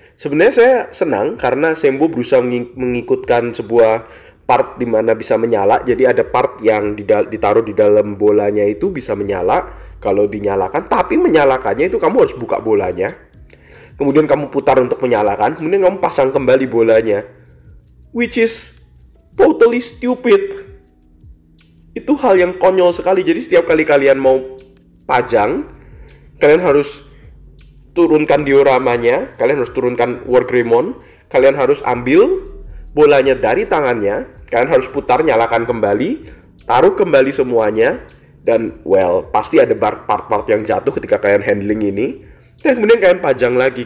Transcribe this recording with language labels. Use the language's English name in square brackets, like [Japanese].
[Indonesian] Sebenarnya saya senang karena Sembo berusaha mengikutkan sebuah part di mana bisa menyala. Jadi ada part yang ditaruh di dalam bolanya itu bisa menyala kalau dinyalakan, tapi menyalakannya itu kamu harus buka bolanya. Kemudian kamu putar untuk menyalakan, kemudian kamu pasang kembali bolanya. [English] Which is totally stupid. [Indonesian] Itu hal yang konyol sekali. Jadi setiap kali kalian mau pajang, kalian harus turunkan dioramanya, kalian harus turunkan Wargreymon, kalian harus ambil bolanya dari tangannya, kalian harus putar, nyalakan kembali, taruh kembali semuanya, dan pasti ada part-part yang jatuh ketika kalian handling ini, dan kemudian kalian pajang lagi.